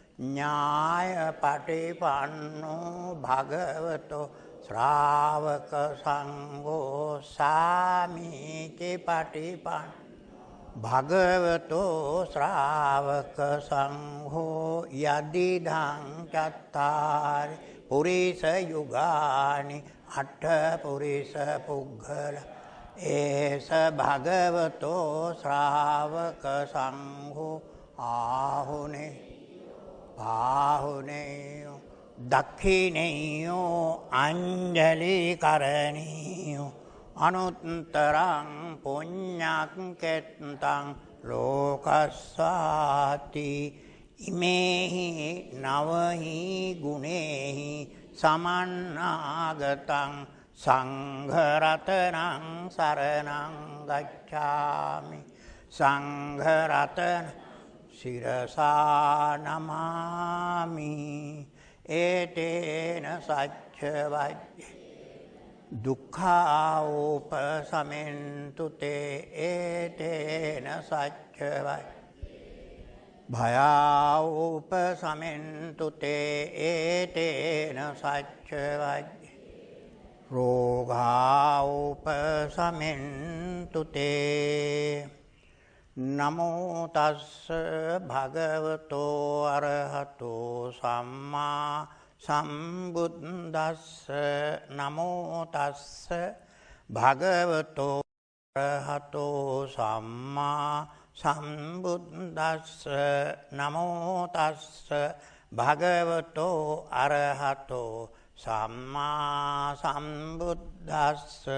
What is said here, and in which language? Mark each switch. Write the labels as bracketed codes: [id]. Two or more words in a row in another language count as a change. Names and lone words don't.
[pi] ඥායපටිපන්නෝ භගවතෝ ශ්‍රාවක සංඝෝ සාමීචි පටිපන්න භගවතෝ ශ්‍රාවක සංඝෝ යදිදං චත්තාරි පුරිස යුගානි අට්ඨ පුරිස පුග්ගල ඒස භගවතෝ ශ්‍රාවක සංඝෝ ආහුනේ පාහුනේයෝ දක්ඛිනේයෝ අංජලි කරණීයෝ අනුත්තරං පුඤ්ඤක්කෙත්තං ලෝකස්සාති ඉමේහි නවහි ගුණේහි සමන්නාගතං සංඝ රතනං සරණං ගච්ඡාමි සංඝ රතන සිරසා නමාමි ඒතේන සච්ච වජ්ජේ දුක්ඛාෝපසමෙන්තු තේ ඒතේන සච්ච වජ්ජේ භයාෝපසමෙන්තු තේ ඒතේන සච්ච වජ්ජේ රෝගාෝපසමෙන්තු තේ නමෝ තස්ස භගවතෝ අරහතෝ සම්මා සම්බුද්දස්ස නමෝ තස්ස භගවතෝ අරහතෝ සම්මා සම්බුද්දස්ස නමෝ තස්ස භගවතෝ අරහතෝ සම්මා සම්බුද්දස්ස